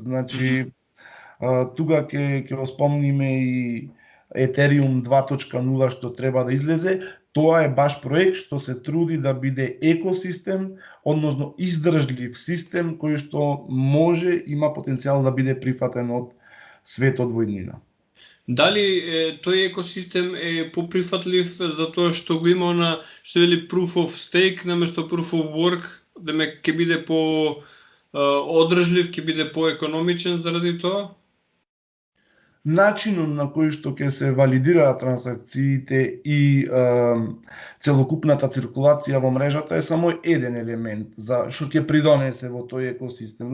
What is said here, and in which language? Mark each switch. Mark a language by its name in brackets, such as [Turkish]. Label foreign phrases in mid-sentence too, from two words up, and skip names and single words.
[Macedonian] Значи тука ќе го спомниме и Ethereum 2.0 што треба да излезе, тоа е баш проект што се труди да биде екосистем, односно издржлив систем кој што може, има потенцијал да биде прифатен од светот во иднина. Дали тој екосистем е поприфатлив затоа што го има на што вели [English] proof of stake [Macedonian] наместо [English] proof of work, [Macedonian] демек ќе биде по одржлив, ќе биде поекономичен заради тоа? Начинот на кој што ќе се валидираат трансакциите и целокупната циркулација во мрежата е само еден елемент за што ќе придонесе во тој екосистем.